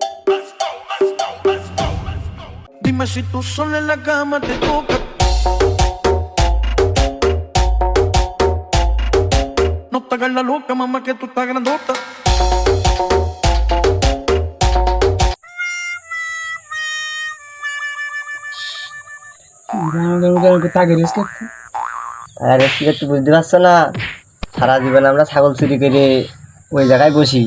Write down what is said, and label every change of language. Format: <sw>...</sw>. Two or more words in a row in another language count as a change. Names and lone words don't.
<es>Dime si tú sola en la cama te toca. No te hagas la loca, mamá, que tú estás grandota.</es> <bn>আরে কি একটু বুঝতে পারছো না, সারা জীবন আমরা ছাগল চুরি করে ওই জায়গায় বসি।</bn>